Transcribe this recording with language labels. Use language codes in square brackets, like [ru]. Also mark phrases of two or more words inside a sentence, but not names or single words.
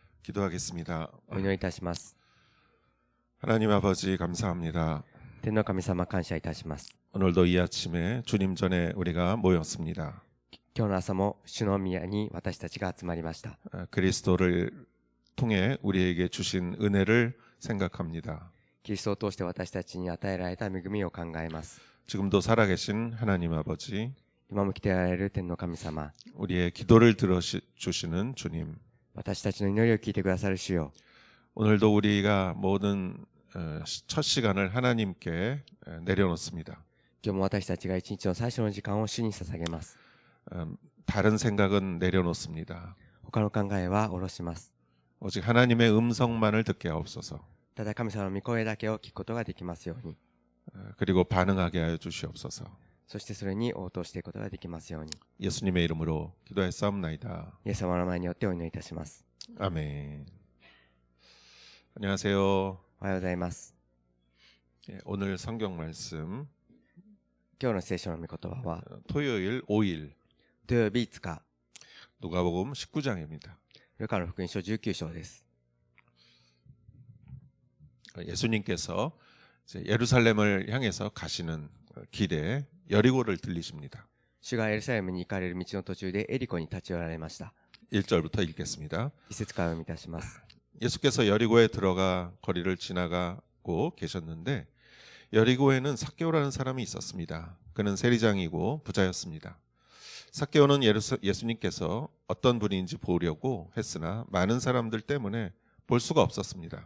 [ko] 기도하겠습니다. [ja] お祈りいたします。 [ko] 하나님 아버지 감사합니다. [ja] 天の神様、感謝いたします。 [ko] 오늘도 이 아침에 주님 전에 우리가 모였습니다. [ja] 今日の朝も主の宮に私たちが集まりました。 [ko] 그리스도를 통해 우리에게 주신 은혜를 생각합니다. [ja] キリストを通して私たちに与えられた恵みを考えます。 [ko] 지금도 살아계신 하나님 아버지, [ja] 今も来ておられる天の神様、 [ko] 우리의 기도를 들어주시는 주님, [ja] 私たちの祈りを聞いてくださる主よ、 [ko] 오늘도 우리가 모든 첫 시간을 하나님께 내려놓습니다. [ja] 今日も私たちが一日の最初の時間を主に捧げます。 [ko] 다른 생각은 내려놓습니다. [ja] 他の考えは下ろします。 [ko] 오직 하나님의 음성만을 듣게 하옵소서. [ja] ただ神様の御声だけを聞くことができますように、 [ko] 그리고 반응하게 하여 주시옵소서. [ja] そしてそれに応答していくことができますように、 [ko] 예수님의 이름으로 기도했사옵나이다. [ja] イエス様の名前によってお祈りいたします。 [ko] 아멘. 안녕하세요. [ja] おはようございます。 [ko] 오늘 성경 말씀 [ja] 今日の聖書の御言葉は、 [ko] 토요일 5일 [ja] 土曜日5日、 [ko] 누가복음 19장입니다. [ja] ルカの福音書19章です。 [ko] 예수님께서 이제 예루살렘을 향해서 가시는 길에 여리고를 들리십니다. [ja] 主がエルサレムに行かれる道の途中でエリコに立ち寄られました。 [ko] 1절부터 읽겠습니다. [ja] 一節から読み出します。 [ko] 예수께서 여리고에 들어가 거리를 지나가고 계셨는데 여리고에는 삭개오라는 사람이 있었습니다. 그는 세리장이고 부자였습니다. 삭개오는 예수님께서 어떤 분인지 보려고 했으나 많은 사람들 때문에 볼 수가 없었습니다.